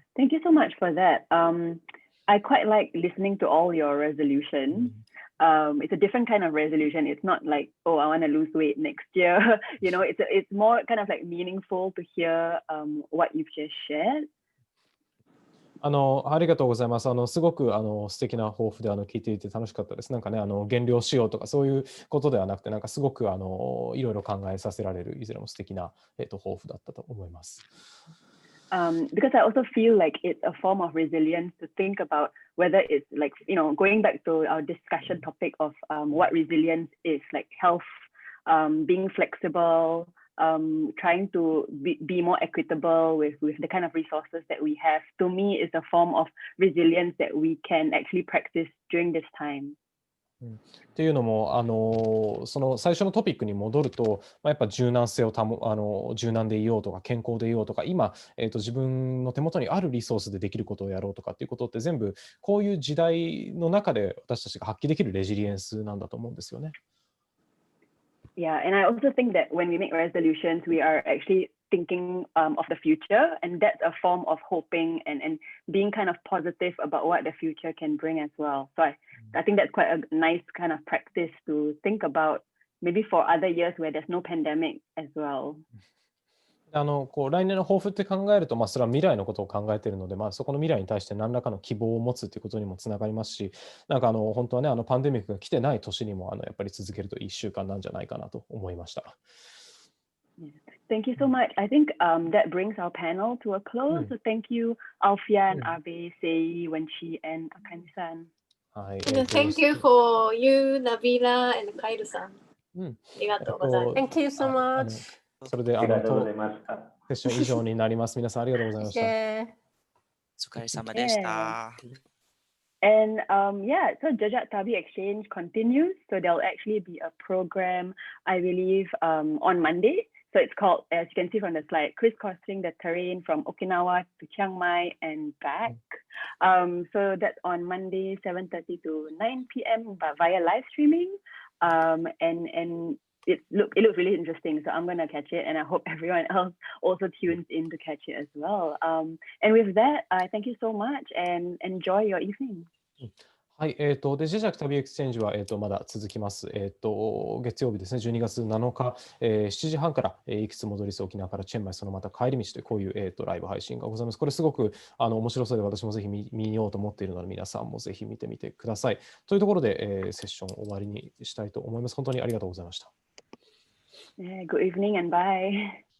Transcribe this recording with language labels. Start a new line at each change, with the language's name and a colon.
English: Thank you so much for that. I quite like listening to all your resolutions. It's a different kind of resolution. It's not like, oh, I want to lose weight next year. It's more kind of like meaningful to hear what you've just shared.
Japanese: ありがとうございます。すごく素敵な抱負で聞いていて楽しかったです。減量しようとかそういうことではなくて、すごくいろいろ考えさせられるいずれも素敵な抱負だったと思います。
English: Because I also feel like it's a form of resilience to think about whether it's like, going back to our discussion topic of what resilience is, like health, being flexible, trying to be more equitable with the kind of resources that we have, to me is a form of resilience that we can actually practice during this time.
Japanese: っていうのもその最初のトピックに戻ると、やっぱ柔軟性を柔軟でいようとか健康でいようとか、今、自分の手元にあるリソースでできることをやろうとかっていうことって全部こういう時代の中で私たちが発揮できるレジリエンスなんだと思うんですよね。
English: Yeah, and I also think that when we make resolutions, we are actually thinking of the future, and that's a form of hoping and being kind of positive about what the future can bring as well. So I think that's quite a nice kind of practice to think about, maybe for other years where there's no pandemic as well.
Japanese: 来年の抱負って考えると、それは未来のことを考えているので、そこの未来に対して何らかの希望を持つということにもつながりますし、本当はね、パンデミックが来てない年にもやっぱり続けるといい習慣なんじゃないかなと思いました。
English: Thank you so much. I think that brings our panel to a close. So thank you, Alfian, Abe, Su-Wenchi, and Kamida. And thank you for you, Nabilah, and Kairu-san.
Japanese: ありがとうございます。
English: Thank you so much.
Japanese: それでありがとうございました。セッション以上になります。皆さんありがとうございました。お疲れ様でした。
English: And yeah, so Jejak-旅Exchange continues. So there'll actually be a program, I believe, on Monday. So it's called, as you can see from the slide, crisscrossing the terrain from Okinawa to Chiang Mai and back. So that's on Monday, 7:30 to 9 p.m. Via live streaming. And it looks really interesting. So I'm gonna catch it, and I hope everyone else also tunes in to catch it as well. And with that, thank you so much, and enjoy your evening.
Japanese: はい、で、Jejak-旅エクスチェンジは、まだ続きます。月曜日ですね、12月7日、7時半から、いくつ戻りす沖縄からチェンマイ、そのまた帰り道という、こういう、ライブ配信がございます。これすごく面白そうで、私もぜひ見ようと思っているので、皆さんもぜひ見てみてください。というところで、セッション終わりにしたいと思います。本当にありがとうございました。
English: Yeah, good evening and bye.